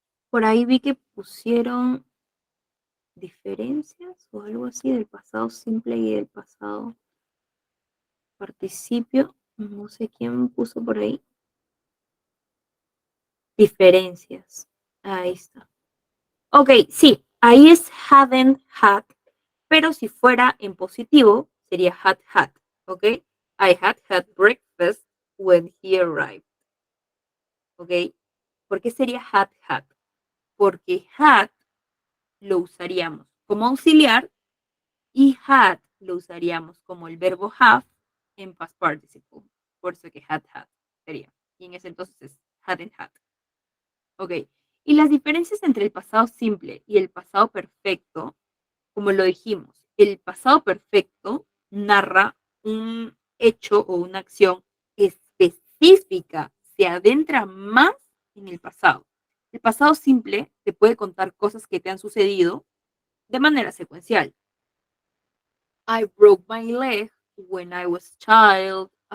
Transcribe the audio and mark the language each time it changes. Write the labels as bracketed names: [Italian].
[Spanish] Por ahí vi que pusieron diferencias o algo así del pasado simple y del pasado participio. No sé quién puso por ahí. Diferencias. Ahí está. Ok, sí, ahí es hadn't had, pero si fuera en positivo, sería had had. [English] Ok, I had breakfast when he arrived. [Spanish] Ok, ¿por qué sería had had? Porque had lo usaríamos como auxiliar y had lo usaríamos como el verbo have en past participle. Por eso que had sería. Y en ese entonces es hadn't had. Ok. Y las diferencias entre el pasado simple y el pasado perfecto, como lo dijimos, el pasado perfecto narra un hecho o una acción específica, se adentra más en el pasado. El pasado simple te puede contar cosas que te han sucedido de manera secuencial. [English] I broke my leg when I was a child.